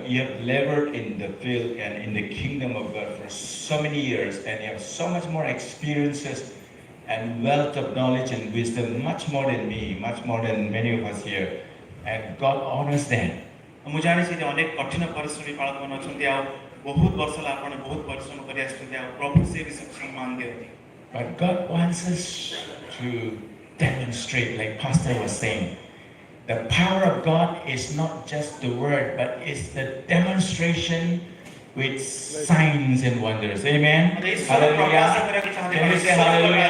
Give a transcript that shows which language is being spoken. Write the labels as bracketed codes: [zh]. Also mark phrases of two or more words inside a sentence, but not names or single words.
[en] You have labored in the field and in the kingdom of God for so many years, and you have so much more experiences and wealth of knowledge and wisdom, much more than me, much more than many of us here. And God honors them. [or] ମୁଁ ଜାଣିଛି ଯେ ଅନେକ କଠିନ ପରିଶ୍ରମୀ ବାଳକମାନେ ଅଛନ୍ତି ଆଉ ବହୁତ ବର୍ଷ ହେଲା ଆପଣ ବହୁତ ପରିଶ୍ରମ କରି ଆସିଛନ୍ତି ଆଉ ପ୍ରଭୁ ସେ ବିଷୟରେ ସମ୍ମାନ ଦିଅନ୍ତି [en] But God wants us to demonstrate, like Pastor was saying, the power of God is not just the word, but it's the demonstration with signs and wonders. Amen. Hallelujah. Can you say hallelujah?